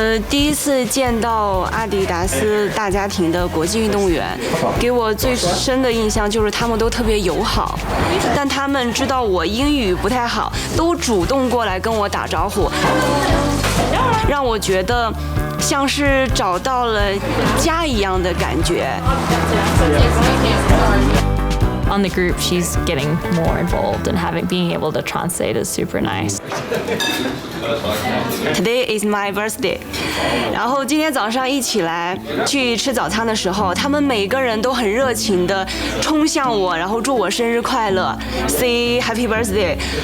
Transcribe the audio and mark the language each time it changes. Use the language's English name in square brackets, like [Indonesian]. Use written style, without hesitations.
[Chinese] 第一次见到阿迪达斯大家庭的国际运动员，给我最深的印象就是他们都特别友好，但他们知道我英语不太好，都主动过来跟我打招呼，让我觉得像是找到了家一样的感觉。 [English] On the group, she's getting more involved, and being able to translate is super nice. Today is my birthday. [Chinese] 然后今天早上一起来去吃早餐的时候，他们每个人都很热情地冲向我，然后祝我生日快乐 ， say happy birthday。